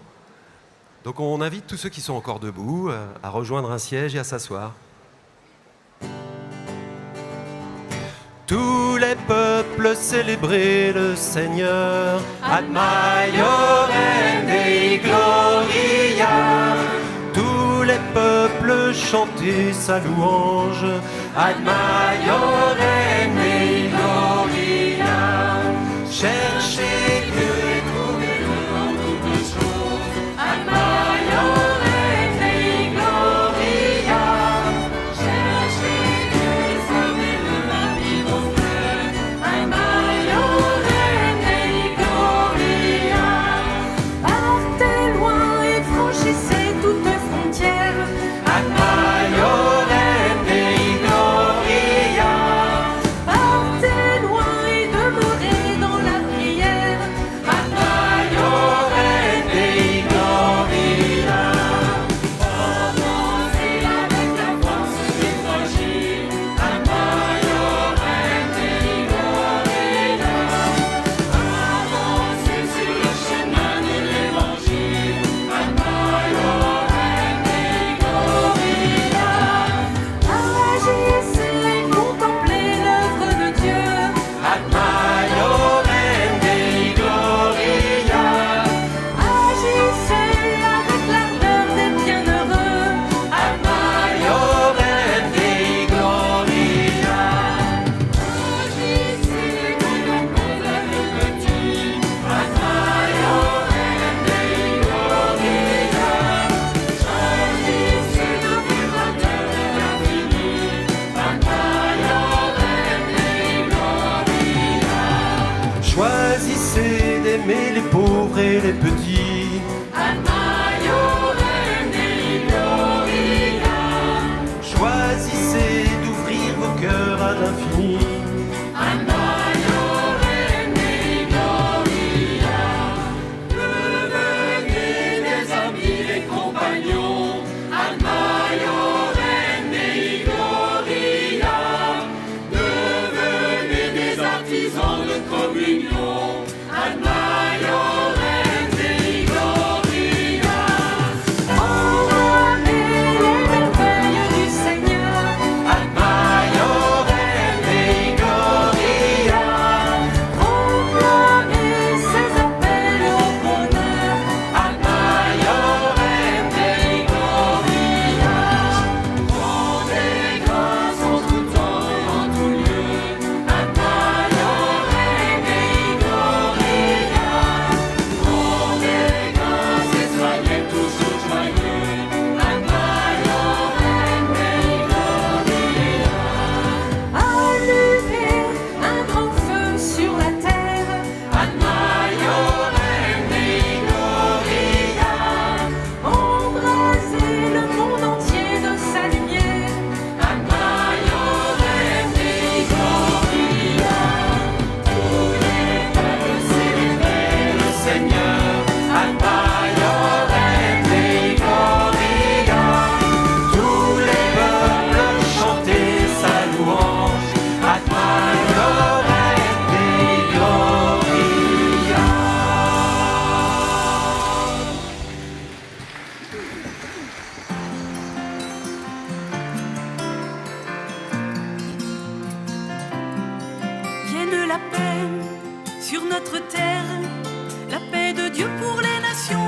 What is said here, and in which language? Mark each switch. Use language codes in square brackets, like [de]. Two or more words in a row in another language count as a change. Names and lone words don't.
[fr] Donc on invite tous ceux qui sont encore debout à rejoindre un siège et à s'asseoir. Tous les peuples célébraient le Seigneur, [la] ad maiorem Dei gloria. [fr] Tous les peuples chantaient sa louange, [la] ad maiorem Dei gloria. [fr] Cherchez Dieu et trouvez-le en toutes choses, [la] Ad maiorem Dei gloria. [fr] Cherchez Dieu et servez-le à vivre au feu. [la] Ad maiorem Dei gloria. [fr] Partez loin et franchissez toute frontière. [la] ad maiorem Dei gloria. [fr] Partez loin et demeurez dans la prière. [la] Ad maiorem Dei gloria. [fr] Avancez avec la force des fragiles. [la] Ad maiorem Dei gloria. [fr] Avancez sur le chemin de l'évangile. [la] Ad maiorem Dei gloria. [fr] Agissez et contemplez l'œuvre de Dieu. [la] Ad maiorem Dei gloria. [fr] Agissez avec l'ardeur des bienheureux. [la] Ad maiorem Dei gloria. [fr] Agissez comme on condamne le petit. [la] Ad maiorem Dei gloria. [fr] Agissez dans le grandeur de l'infini. [la] Ad maiorem Dei gloria. [fr] Choisissez d'aimer les pauvres et les petits. [la] Ad maiorem Dei gloria. [fr] Choisissez d'ouvrir vos cœurs à l'infini. [la] Ad maiorem Dei gloria. [fr] Devenez des amis et compagnons. [la] Ad maiorem Dei gloria. [fr] Devenez des artisans de communion. [la] Ad maiorem Dei gloria. [fr] Proclamez les merveilles du Seigneur. [la] Ad maiorem Dei gloria. [fr] Proclamez ses appels au bonheur. [la] Ad maiorem Dei gloria. [fr] Rendez grâce en tout temps et en tout lieu. [la] Ad maiorem Dei gloria. [fr] Rendez grâce et soyez toujours joyeux. [la] Ad maiorem Dei gloria. [fr] Allumez un grand feu sur la terre. [la] Ad maiorem Dei gloria. [fr] Embrasez le monde entier de sa lumière. [la] Ad maiorem Dei gloria. [fr] Tous les peuples célébrez le Seigneur. [la] Ad maiorem Dei gloria. [fr] Tous les peuples chantaient sa louange. [la] Ad maiorem Dei gloria. [fr] Vienne la paix sur notre terre, la paix de Dieu pour les nations.